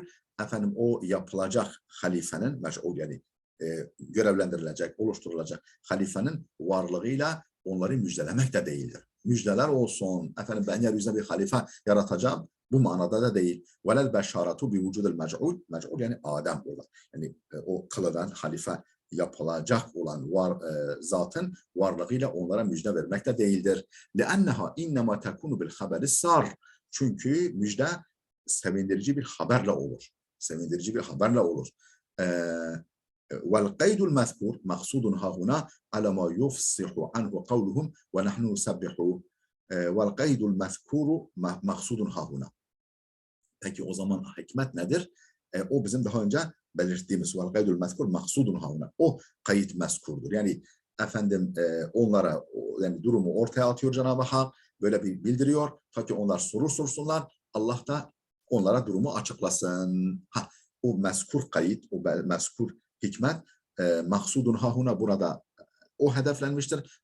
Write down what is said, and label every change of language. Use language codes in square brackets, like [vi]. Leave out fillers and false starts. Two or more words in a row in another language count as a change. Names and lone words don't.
[tr] O yapılacak halifenin, mec'ul yani görevlendirilecek, oluşturulacak halifenin varlığıyla onları müjdelemek de değildir. müjdeler olsun. Efendim ben yeryüzünde bir halife yaratacağım. Bu manada da değil. [ar] ولا البشارة بوجود المجعول. [tr] Mec'ul yani Adem olan. Yani o kılıdan halife yapılacak olan zatın varlığıyla onlara müjde vermek de değildir. [ar] لِأَنَّهَا اِنَّمَا تَكُونُ بِالْخَبَرِ السَّارِ. [tr] Çünkü müjde sevindirici bir haberle olur. Sevindirici bir haberle olur. [ar] وَالْقَيْدُ الْمَذْكُورِ مَقْصُودٌ هَا هُنَا عَلَى مَا يُفْصِحُ عَنْهُ قَوْلُهُمْ وَنَحْنُ نُسَبِّحُ وَالْقَيْدُ الْمَذْكُورُ مَقْصُودٌ هَا هُنَا. [tr] Peki o zaman hikmet nedir? O bizim daha önce belirttiğimiz [ar] وَالْقَيْدُ الْمَذْكُورِ مَقْصُودٌ هَا هُنَا. [tr] O kayıt mezkurdur. Yani efendim onlara yani durumu ortaya atıyor Cenab-ı Hak. Böyle bir bildiriyor. Ta ki onlar soru sorsunlar. Allah da onlara durumu açıklasın. O mezkur kayıt, o mezkur hikmet [ar] مقصود هاهنا [tr] burada o hedeflenmiştir.